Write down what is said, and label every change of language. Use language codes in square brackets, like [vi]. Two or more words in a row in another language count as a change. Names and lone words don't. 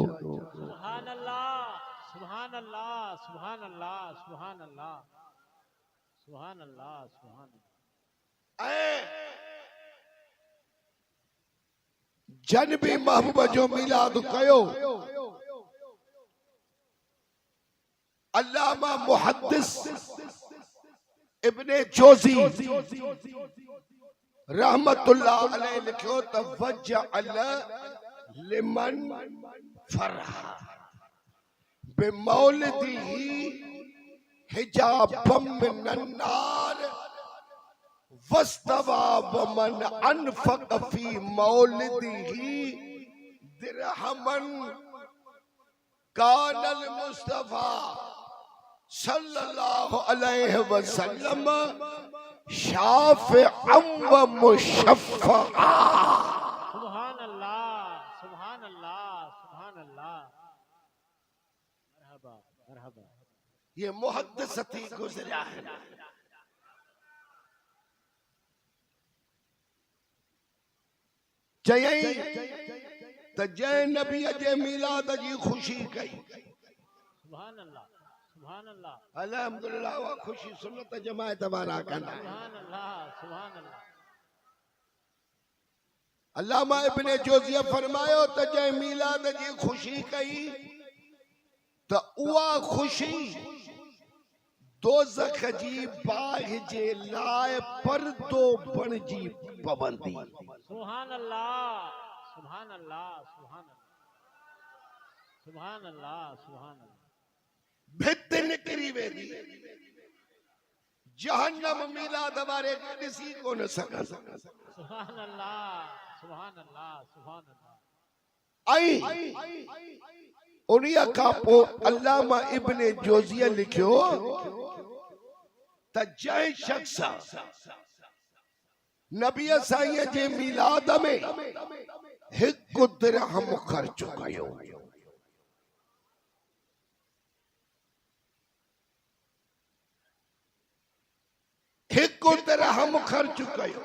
[ar] سبحان الله، سبحان الله، سبحان الله، سبحان الله، سبحان الله، سبحان الله. [sd] जन भी महबूब जो मिलाद कयो। अल्लामा मुहद्दिस इब्ने जोज़ी रहमतुल्लाह अलैहि लिखियो त [ar] وجعل لمن فرح بمولده حجابا من النار واستوى ومن أنفق في مولده درهما كان المصطفى صلى الله عليه وسلم شافعا ومشفعا. سبحان الله، سبحان الله، سبحان الله. مرحبا، مرحبا. [sd] ये मुहद्दिसती गुज़रिया है। चयई त जंहिं नबीअ जे मिलाद जी ख़ुशी कई। [ar] سبحان الله، سبحان الله, [sd] अल्हम्दुलिल्लाह उहा ख़ुशी सुन्नत जमायत वारा कंदा। [ar] سبحان الله، سبحان الله. [sd] अल्लामा इब्ने जोज़िया फरमायो त जंहिं मिलाद जी ख़ुशी कई त उहा ख़ुशी दोज़ख जी बाहि जे लाइ पर्दो बणिजी पवंदी। [ar] سبحان الله، سبحان الله، سبحان الله، سبحان الله، سبحان الله. [sd] भित निकिरी वेंदी। जहन्नम मिलाद वारे खे ॾिसी कोन सघंदा। [ar] سبحان الله، سبحان الله، سبحان الله. [sd] उन्हीअ खां पोइ अल्लामा इब्ने जोज़िया लिखियो त जंहिं शख्स नबीअ साईं जे मिलाद में हिकु दिरहम ख़र्च कयो, हिकु दिरहम ख़र्च कयो,